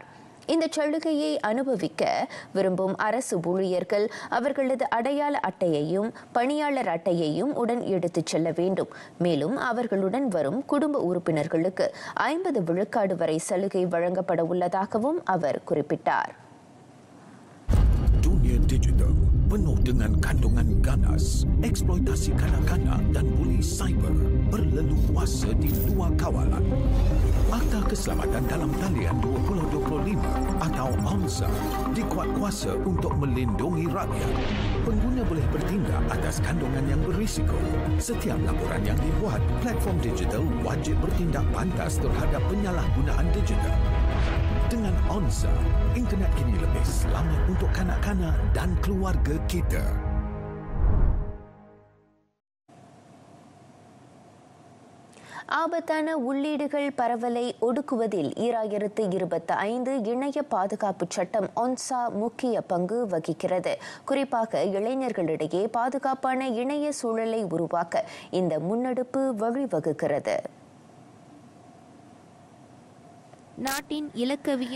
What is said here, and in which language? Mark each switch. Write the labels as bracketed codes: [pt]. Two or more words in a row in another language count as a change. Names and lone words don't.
[ta] இந்த சலுகையை அனுபவிக்க விரும்பும் அரசு ஊழியர்கள் அவர்களது அடையாள அட்டையையும் பணியாளர் அட்டையையும் உடன் எடுத்துச் செல்ல வேண்டும். மேலும் அவர்களுடன் வரும் குடும்ப உறுப்பினர்களுக்கு 50 விழுக்காடு வரை சலுகை வழங்கப்பட உள்ளதாகவும் அவர் குறிப்பிட்டார். [ms] Dunia digital penuh dengan kandungan ganas, eksploitasi kanak-kanak dan buli cyber berleluasa di luar kawalan. Akta Keselamatan dalam Talian 2025 atau AMSA dikuat kuasa untuk melindungi rakyat. Pengguna boleh bertindak atas kandungan yang berisiko. Setiap laporan yang dibuat, platform digital wajib bertindak pantas terhadap penyalahgunaan digital. Dengan AMSA, internet kini lebih selamat untuk kanak-kanak dan keluarga kita. [ta] ஆபத்தான உள்ளீடுகள் பரவலை ஒடுக்குவதில் 2025 இணைய பாதுகாப்பு சட்டம் ஒன்சா முக்கிய பங்கு வகிக்கிறது. குறிப்பாக இளைஞர்களிடையே பாதுகாப்பான இணைய சூழலை உருவாக்க இந்த முன்னெடுப்பு வழிவகுக்கிறது.